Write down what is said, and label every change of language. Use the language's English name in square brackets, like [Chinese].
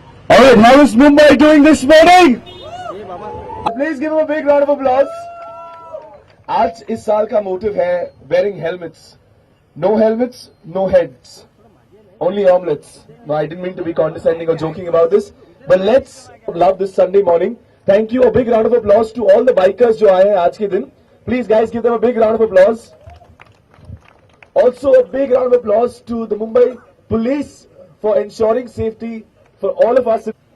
[English] Alright, how is Mumbai doing this morning? Please give him a big round of applause. [Hindi] आज इस साल का motive है [English] wearing helmets. No helmets, no heads. Only omelets. No, I didn't mean to be condescending or joking about this. But let's love this Sunday morning. Thank you. A big round of applause to all the bikers [Hindi] जो आए हैं आज के दिन. [English] Please guys give them a big round of applause. Also a big round of applause to the Mumbai police for ensuring safety for all of us.